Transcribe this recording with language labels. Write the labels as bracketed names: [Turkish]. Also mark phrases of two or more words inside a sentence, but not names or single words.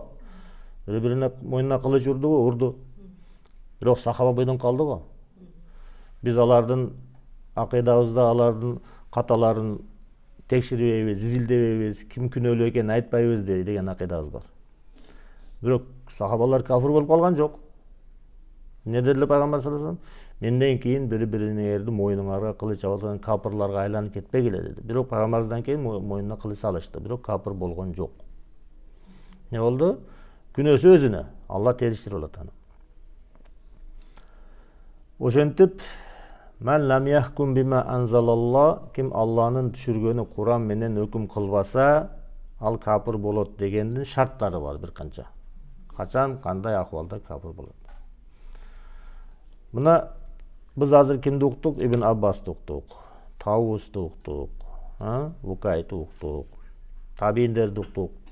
[Kyrgyz] Бири-бирине мойнуна кылыч урду. Бирок сахаба бойдон калды го. Биз алардын акыйдабызда алардын каталарын текшербейбиз, изилдебейбиз, ким күнөөлүү экенин айтпайбыз деген акыйдабыз бар. Бирок сахабалар кафир болуп калган жок. Не деді Пайгамбар [Arabic] صلى الله عليه وسلم? [Kyrgyz] Менден кийин бири-бириңерди мойнуңарга кылыч алган капырларга айланып кетпегиле деди. Бирок Пайгамбардан кийин мойнуна кылыч салышты. Бирок капыр болгон жок. Не болду? Күнөөсү өзүнө. Алла териштирип алат аны. Ошентип [Arabic] من لم يحكم بما أنزل الله, [Kyrgyz] ким Алланын түшүргөнү Куран менен өкүм кылбаса, ал капыр болот дегендин шарттары бар бир канча. Качан, кандай акыбалда капыр болот. Мына биз азыр кимди уктук? Ибн Аббасты уктук, Таусты уктук, Вукайтты уктук, табииндерди уктук.